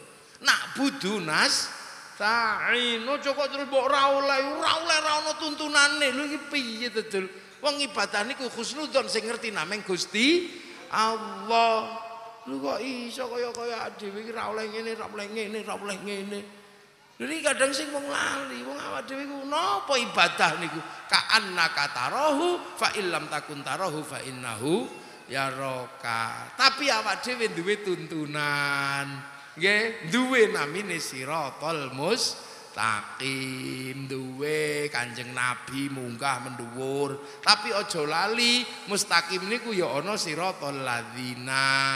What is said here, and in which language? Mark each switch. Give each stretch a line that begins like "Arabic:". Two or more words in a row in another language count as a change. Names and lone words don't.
Arabic: Nak budu nas ta'in
Javanese: ojo kok terus mbok ora oleh ra ono tuntunane. Lho iki piye dodol? Wong ibadah niku husnudzon sing ngerti nameng Gusti Allah. Lho kok iso kaya dhewe iki ra oleh ngene, ra oleh ngene, ra oleh ngene. Jadi kadang sing wong lali, wong awak dhewe ku napa ibadah niku?
Arabic: Ka'annaka tarahu fa illam takun tarahu fa innahu yaraka.
Javanese: Tapi awak dhewe duwe tuntunan. Nggih, duwe namine
Arabic: siratal mustaqim,
Javanese: duwe Kanjeng Nabi munggah mendhuwur. Tapi aja lali mustaqim niku ya ana
Arabic: siratal ladzina.